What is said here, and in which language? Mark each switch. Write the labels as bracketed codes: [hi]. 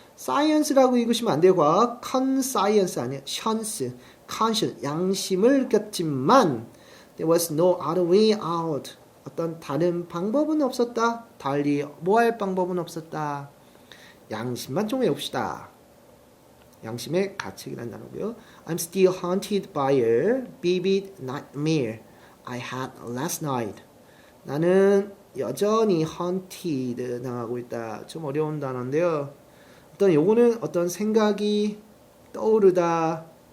[ko] science라고 읽으시면 안 돼요. 과학 conscience 아니에요. [en] conscience [ko] 양심을 느꼈지만 [en] there was no other way out. [ko] 어떤 다른 방법은 없었다. 달리 뭐 할 방법은 없었다. 양심만 좀 외웁시다. 양심의 가책이라는 단어고요. [en] I'm still haunted by a vivid nightmare I had last night. [ko] 나는 여전히 haunted 당하고 있다. 좀 어려운 단어인데요. 어떤 요거는 어떤 생각이 떠오르다.